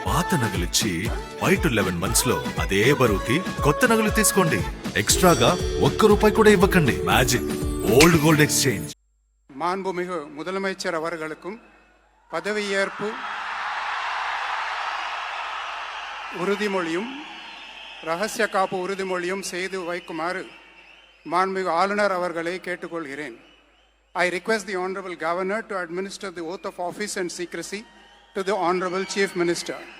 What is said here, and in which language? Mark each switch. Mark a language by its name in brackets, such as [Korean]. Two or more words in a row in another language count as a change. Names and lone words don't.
[Telugu] పాత నగలిచ్చి వైట్ 11 months లో అదే బరువుకి కొత్త నగలు తీసుకోండి. ఎక్స్ట్రాగా ₹1 కూడా ఇవ్వకండి. [English] Magic Old Gold Exchange. [Tamil] மாண்புமிகு முதலமைச்சர் அவர்களுக்கும் பதவியேற்பு உறுதிமொழியும் ரகசிய காப்பு உறுதிமொழியும் செய்து வைக்குமாறு மாண்புமிகு ஆளுநர் அவர்களை கேட்டுக்கொள்கிறேன். [English] I request the Honorable Governor to administer the oath of office and secrecy to the Honorable Chief Minister.